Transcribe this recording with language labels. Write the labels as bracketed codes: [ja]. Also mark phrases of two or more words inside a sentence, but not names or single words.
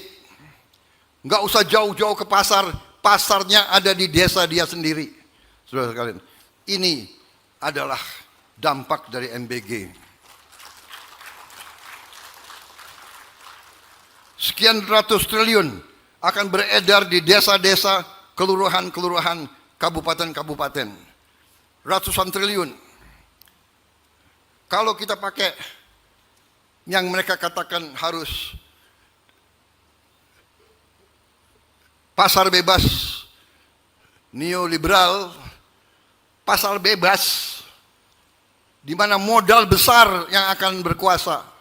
[id] Nggak usah jauh-jauh ke pasar, pasarnya ada di desa dia sendiri. Saudara sekalian, ini adalah dampak dari MBG. Sekian ratus triliun akan beredar di desa-desa, kelurahan-kelurahan, kabupaten-kabupaten. Ratusan triliun. Kalau kita pakai yang mereka katakan harus pasar bebas, neoliberal, pasar bebas, di mana modal besar yang akan berkuasa,